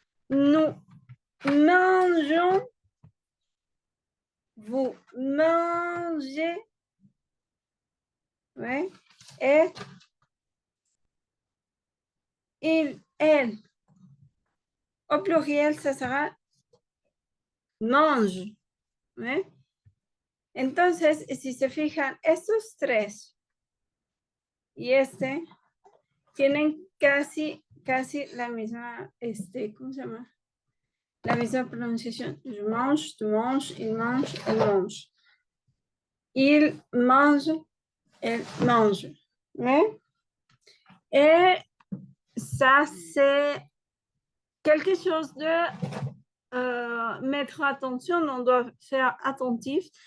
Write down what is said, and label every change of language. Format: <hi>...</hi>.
<fr>Nous mangeons, vous mangez, ouais, et il, elle. Au pluriel, ça sera mange.</fr> <es>¿Ve? Entonces, si se fijan, estos tres y este tienen casi la misma, ¿cómo se llama? La misma pronunciación.</es> <fr>Je mange, tu manges, il mange, elle mange. Il mange, elle mange. ¿Ve? Et ça, c'est quelque chose de mettre attention, on doit faire attentif.</fr>